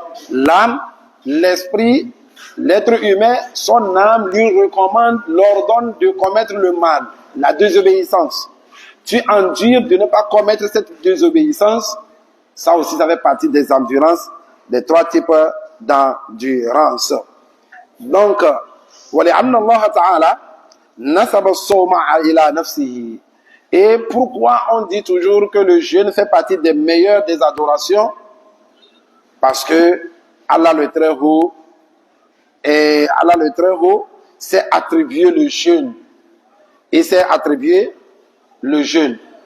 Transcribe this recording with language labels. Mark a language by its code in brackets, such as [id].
[fr] L'âme, l'esprit, l'être humain, son âme lui recommande, l'ordonne de commettre le mal, la désobéissance. Tu endures de ne pas commettre cette désobéissance. Ça aussi, ça fait partie des endurances, des 3 types d'endurance. [ar] Donc, وَلِأَنَّ اللَّهَ تَعَالَى نَسَبَ الصَّوْمَ إِلَى نَفْسِهِ. [fr] Et pourquoi on dit toujours que le jeûne fait partie des meilleures des adorations? Parce que Allah le Très-Haut s'est attribué le jeûne. Il s'est attribué le jeûne.